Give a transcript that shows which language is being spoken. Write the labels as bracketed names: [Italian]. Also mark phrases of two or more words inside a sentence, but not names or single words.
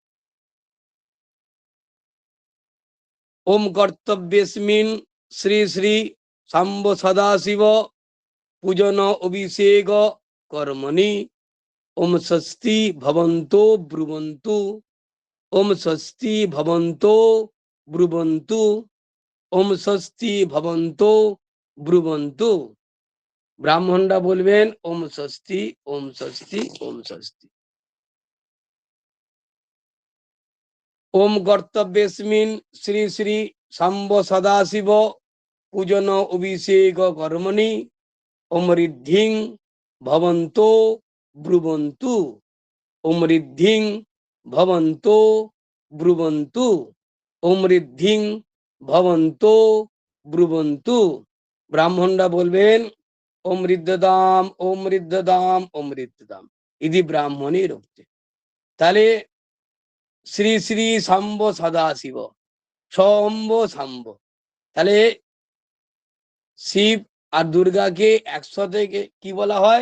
[Sanskrit] ওম কর্তব্যস্মিন শ্রী শ্রী সাম্ব সদাশিব পূজন অভিষেক কর্মণি ওম স্বস্তি ভবন্তো ব্রুবন্তু, ওম স্বস্তি ভবন্তো ব্রুবন্তু, ওম স্বস্তি ভবন্তো ব্রুবন্তু। [Bangla] ব্রাহ্মণরা বলবেন [Sanskrit] ওম স্বস্তি, ওম স্বস্তি, ওম স্বস্তি। ওম কর্তব্যস্মিন শ্রী শ্রী সাম্ব সদাশিব পূজন অভিষেক কর্মণি ওম ঋদ্ধিং ভবন্তো ব্রুবন্তু, ওম ঋদ্ধিং ভবন্তো ব্রুবন্তু, ওম ঋদ্ধিং ভবন্তো ব্রুবন্তু। [Bangla] ব্রাহ্মণরা বলবেন [Sanskrit] ওম ঋদ্ধদাম, ওম ঋদ্ধদাম, ওম ঋদ্ধদাম ইতি ব্রাহ্মণী রক্তে। [Bangla] তাহলে শ্রী শ্রী সাম্ব সদাশিব, সম্ব সাম্ব, তাহলে শিব আর দুর্গাকে একসাথে কি বলা হয়?